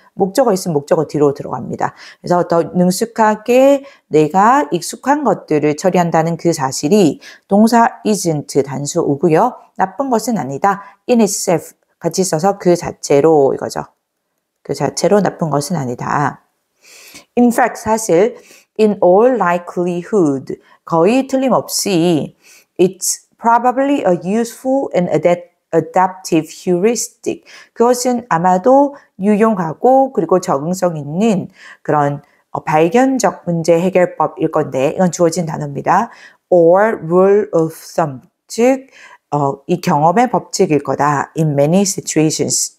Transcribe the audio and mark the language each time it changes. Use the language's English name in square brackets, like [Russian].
[Korean] 목적어 있으면 목적어 뒤로 들어갑니다. 그래서 더 능숙하게 내가 익숙한 것들을 처리한다는 그 사실이 동사 isn't 단수 오고요. 나쁜 것은 아니다. in itself 같이 써서 그 자체로 이거죠. 그 자체로 나쁜 것은 아니다. [English] In fact [Korean] 사실 [English] in all likelihood [Korean] 거의 틀림없이 [English] it's probably a useful and adaptive heuristic. [Korean] 그것은 아마도 유용하고 그리고 적응성 있는 그런 발견적 문제 해결법일 건데 이건 주어진 단어입니다. [English] Or rule of thumb. [Korean] 즉 이 경험의 법칙일 거다. [English] In many situations.